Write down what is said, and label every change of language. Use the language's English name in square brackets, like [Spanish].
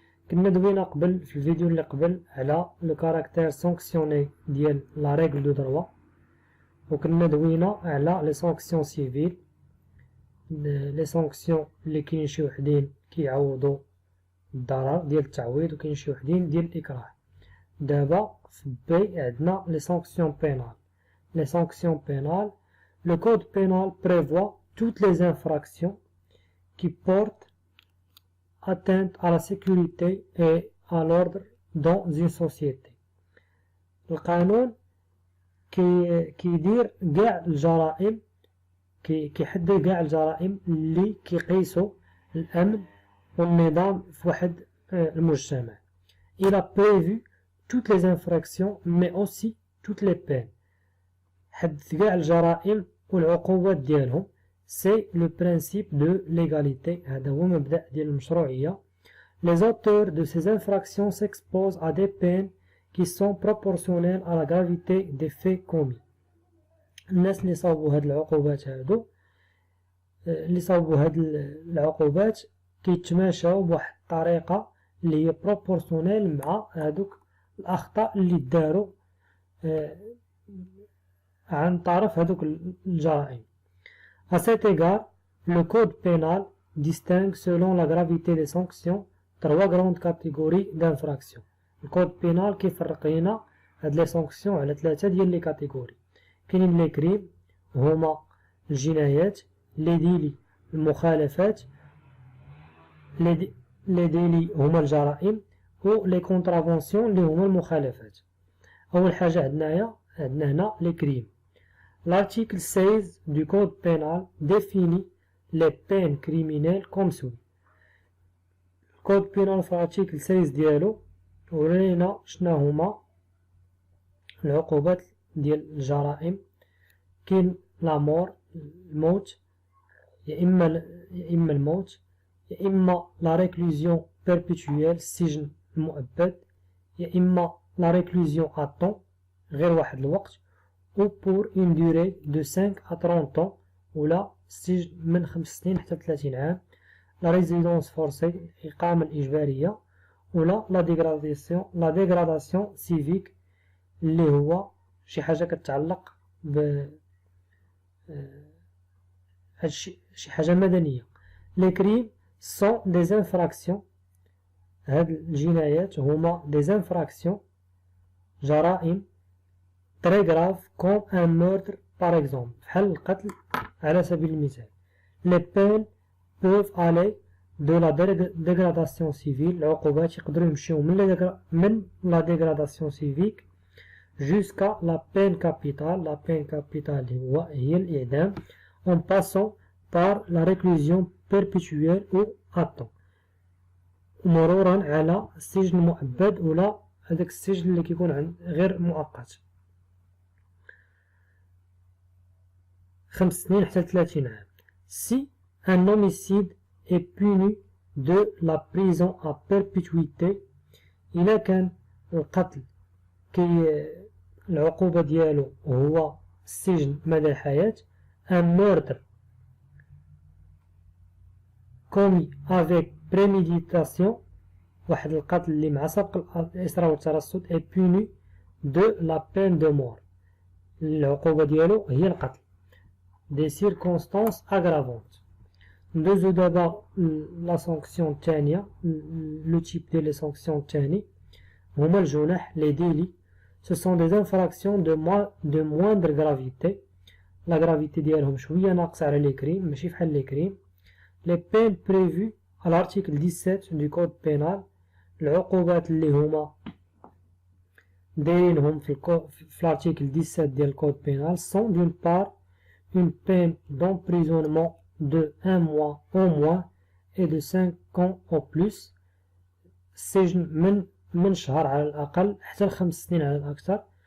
[Arabic] كنا دوينا قبل في الفيديو اللي قبل على لو كاركتير سانكسيوني ديال لا ريغل دو دروا، وكنا دوينا على لي سانكسيون سيفيل، لي سانكسيون اللي كاين شي وحدين كيعوضوا الضرر ديال التعويض وكاين شي وحدين ديال الإكراه. دابا في بي عندنا لي سانكسيون بينال. [French] لي سانكسيون بينال، لو كود بينال prévoit toutes les infractions qui portent atteinte à la sécurité et à l'ordre dans une société. [Arabic] القانون كيدير كاع الجرائم، كيحدد كاع الجرائم اللي كيقيسوا الأمن والنظام في واحد المجتمع. [French] Il a prévu toutes les infractions mais aussi toutes les peines. [Arabic] حدد كاع الجرائم والعقوبات ديالهم. [French] C'est le principe de l'égalité. [Arabic] هذا هو مبدأ ديال المشروعية. [French] Les auteurs de ces infractions s'exposent à des peines qui sont proportionnelles à la gravité des faits commis. [Arabic] الناس اللي صاوبوا هاد العقوبات هادو، اللي صاوبوا هاد العقوبات كيتماشاو بواحد الطريقة اللي هي بروبورسيونيل مع هادوك الأخطاء اللي داروا عن طرف هادوك الجرائم. [French] À cet égard, le code pénal distingue selon la gravité des sanctions trois grandes catégories d'infractions. [Arabic] الكود بينال كيفرق لينا هاد لي سانكسيون على ثلاثة ديال لي كاتيجوري. كاينين لي كريم هما الجنايات، لي ديلي المخالفات، لي ديلي هما الجرائم، و لي كونترافونسيون اللي هما المخالفات. اول حاجه عندنا هنا لي كريم. [French] l'article 16 du code pénal définit les peines criminelles comme suit. [Arabic] الكود بينال في l'article 16 ديالو ورينا شنو هما العقوبات ديال الجرائم. كاين لا مور الموت، يا اما الموت، يا اما لا ريكلوزيون بيربيتويل السجن المؤبد، يا اما لا ريكلوزيون ا طون غير واحد الوقت، [French] ou pour une durée de 5 à 30 ans، [Arabic] ولا السجن من 5 سنين حتى 30 عام. لا ريزيدونس فورسي الإقامة الإجبارية، ولا لا ديغراداسيون سيفيك اللي هو شي حاجة كتعلق ب شي حاجة مدنية. لي كريم سون دي انفراكسيون، هاد الجنايات هما دي انفراكسيون جرائم [French] très grave comme un meurtre par exemple، [Arabic] بحال القتل على سبيل المثال. [French] les peines peuvent aller de la dégradation civile، [Arabic] العقوبات يقدروا يمشيو من [French] la dégradation civique jusqu'à la peine capitale. la peine capitale [Arabic] هي الإعدام، [French] en passant par la réclusion perpétuelle ou à temps، [Arabic] مرورا على السجن المؤبد ولا هذاك السجن اللي كيكون غير مؤقت 5 سنين حتى 30 عام. [French] si un homicide est puni de la prison à perpétuité، [Arabic] إلا كان القتل العقوبة ديالو هو السجن مدى الحياة. [French] un meurtre commis avec préméditation، [Arabic] واحد القتل اللي مع سبق الإصرار والترصد، [French] est puni de la peine de mort، [Arabic] العقوبة ديالو هي القتل. [French] des circonstances aggravantes. [Arabic] ندوزو دابا لا سانكسيون الثانية، لو تيب ديال لي سانكسيون الثاني هما الجنح، لي ديلي. [French] ce sont des infractions de moindre gravité، [Arabic] لا غرافيتي ديالهم شوية ناقصة على لي كريم، ماشي بحال لي كريم. [French] les peines prévues à l'article 17 du code pénal، [Arabic] العقوبات اللي هما دايرينهم في [French] l'article 17 ديال الكود بينال sont d'une part une peine d'emprisonnement de 1 mois au moins et de 5 ans au plus، [Arabic] السجن من شهر على الأقل حتى 5 سنين على الأكثر.